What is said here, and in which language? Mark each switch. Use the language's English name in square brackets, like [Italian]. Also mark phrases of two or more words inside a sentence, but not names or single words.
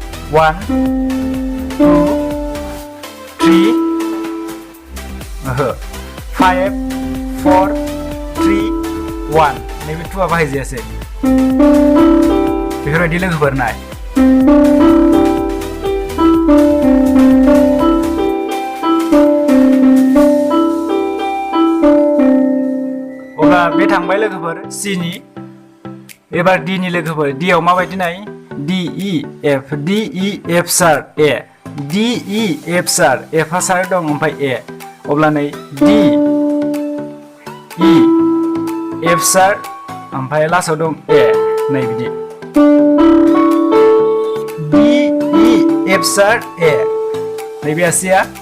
[Bodo] 1 2 3 5 4 3 1 नैबे 2आ बाहायजायासै बेफोरबायदि लोगोफोर नाय अब्ला बे थांबाय लोगोफोर C नि एबार D नि लोगोफोर D आव माबायदि नाय D E F शार्प A D E F शार्प F आ शार्प दं ओमफ्राय A अब्ला नै D E F शार्प ओमफ्राय लास्टआव दं A नै बिदि D E F शार्प A नैबे आसिया